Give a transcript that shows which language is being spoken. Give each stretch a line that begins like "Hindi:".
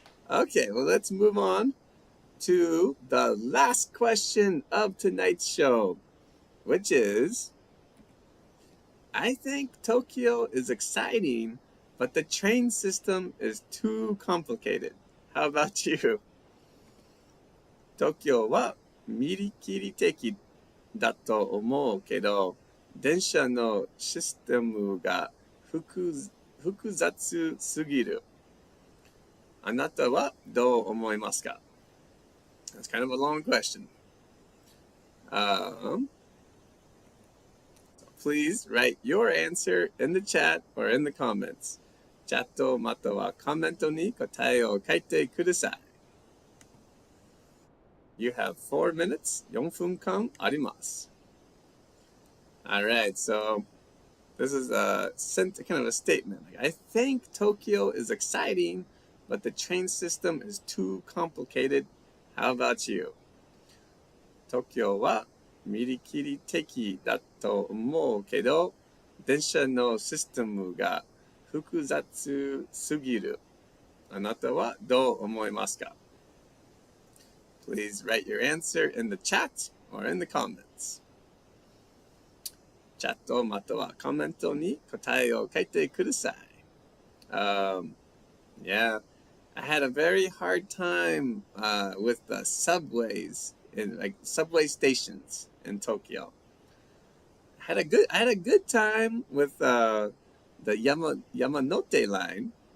English: Okay, well, let's move on to the last question of tonight's show, which is, I think Tokyo is exciting, but the train system is too complicated. How about you?
Japanese: 東京は見切り的だと思うけど、電車のシステムが複雑すぎる。あなたはどう思いますか?
English: That's kind of a long question. Please write your answer in the chat or in the comments.
Japanese: チャットまたはコメントに答えを書いてください。
English: You have 4 minutes.
Japanese: 4分間あります。
English: All right, so this is kind of a statement. Like, I think Tokyo is exciting, but the train system is too complicated. How about you?
Japanese: 東京は見切り的だと思うけど、電車のシステムが複雑すぎる。あなたはどう思いますか?
English: Please write your answer in the chat or in the comments.
Japanese: チャットまたはコメントに答えを書いてください。
English: Yeah, I had a very hard time with the subways in like subway stations in Tokyo. I had a good time with the Yamanote line.